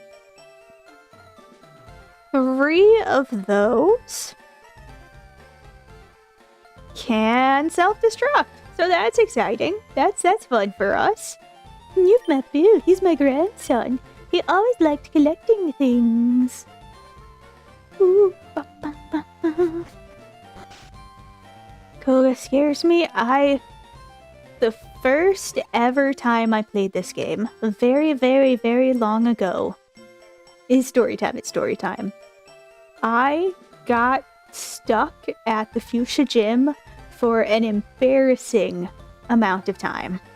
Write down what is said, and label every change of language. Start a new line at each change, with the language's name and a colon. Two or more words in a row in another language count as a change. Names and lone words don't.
English: 3 of those can self-destruct. So that's exciting. That's fun for us. You've met Bill. He's my grandson. He always liked collecting things. Ooh, ba, ba, ba, ba. Koga scares me. the first ever time I played this game, very, very, very long ago. It's story time, it's story time. I got stuck at the Fuchsia gym for an embarrassing amount of time.